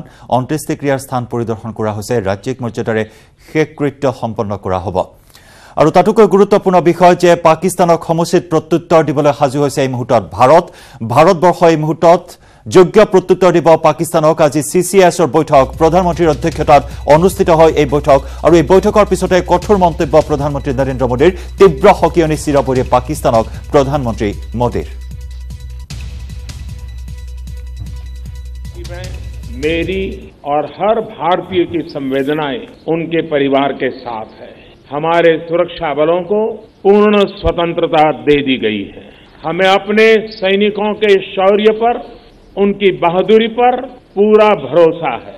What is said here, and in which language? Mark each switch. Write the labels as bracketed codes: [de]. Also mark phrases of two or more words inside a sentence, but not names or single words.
[as] অন্ত্যেষ্টিক্ৰিয়াৰ স্থান পৰিদৰ্শন কৰা হৈছে ৰাজ্যিক মৰ্যাদাৰে শেষ কৃত্য সম্পন্ন কৰা হ'ব আৰু তাতোকৈ গুৰুত্বপূৰ্ণ বিষয় যে পাকিস্তানক সমুচিত প্ৰত্যুত্তৰ দিবলৈ সাজু হৈছে এই মুহূৰ্তত ভাৰতবৰ্ষ এই মুহূৰ্তত যোগ্য প্ৰত্যুত্তৰ দিব পাকিস্তানক। আজি CCSৰ বৈঠক প্ৰধানমন্ত্ৰীৰ অধ্যক্ষতাত অনুষ্ঠিত হয় এই বৈঠক আৰু এই বৈঠকৰ পিছতে কঠোৰ মন্তব্য প্ৰধানমন্ত্ৰী নৰেন্দ্ৰ মোদীৰ তীব্ৰ সকিয়নি চিৰপৰি পাকিস্তানক প্ৰধানমন্ত্ৰী মোদীৰ। [hi] मेरी और हर भारतीय की संवेदनाएं उनके परिवार के साथ है। हमारे सुरक्षा बलों को पूर्ण स्वतंत्रता दे दी गई है। हमें अपने सैनिकों के शौर्य पर, उनकी बहादुरी पर पूरा भरोसा है।